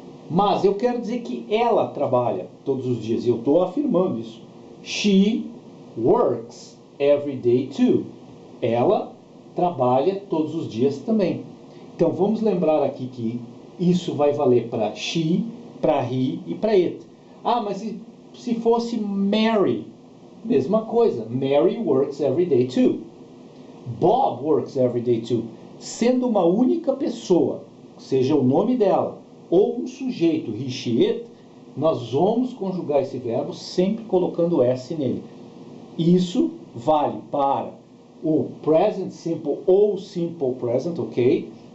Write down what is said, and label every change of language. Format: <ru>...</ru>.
<pt>Mas eu quero dizer que ela trabalha todos os dias. E eu estou afirmando isso.</pt> <en>She works every day too.</en> <pt>Ela trabalha todos os dias também. Então vamos lembrar aqui que isso vai valer para she, para he e para it. Ah, mas se fosse Mary? Mesma coisa.</pt> <en>Mary works every day too. Bob works every day too.</en> <pt>Sendo uma única pessoa, seja o nome dela ou um sujeito, he, she, it, nós vamos conjugar esse verbo sempre colocando S nele. Isso vale para o present simple ou simple present, ok?</pt>